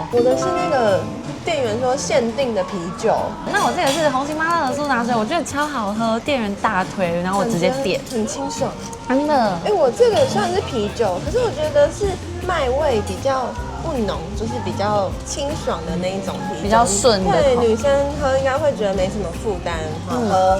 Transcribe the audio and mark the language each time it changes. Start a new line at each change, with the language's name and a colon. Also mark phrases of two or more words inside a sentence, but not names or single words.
Chinese: 我的是那個店員說限定的啤酒，那我这個是紅星媽樂的蘇打水，我覺得超好喝，店員大推，然後我直接點，很清爽，真的。哎，我這個雖然是啤酒，可是我覺得是麥味比較不濃，就是比較清爽的那一種啤酒，比較順的。對，女生喝應該會覺得沒什麼負擔，好喝。